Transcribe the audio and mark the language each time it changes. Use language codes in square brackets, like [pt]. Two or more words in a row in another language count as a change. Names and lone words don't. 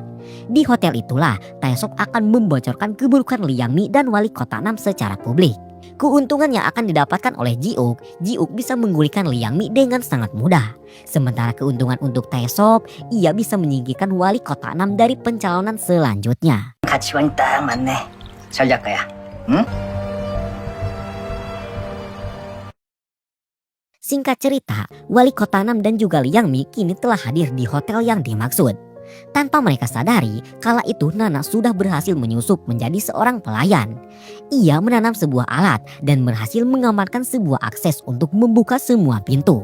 [id] Di hotel itulah Taesop akan membocorkan keburukan Lee Yang Mi dan wali kota Nam secara publik. Keuntungan yang akan didapatkan oleh Ji-wook bisa menggulingkan Lee Yang Mi dengan sangat mudah. Sementara keuntungan untuk Taesop, ia bisa menyingkirkan wali kota Nam dari pencalonan selanjutnya. [ko] 가치관이 딱 맞네. 전략가야. 응? [id] Singkat cerita, wali kota Nam dan juga Liang Mi kini telah hadir di hotel yang dimaksud. Tanpa mereka sadari, kala itu Nana sudah berhasil menyusup menjadi seorang pelayan. Ia menanam sebuah alat dan berhasil mengamankan sebuah akses untuk membuka semua pintu.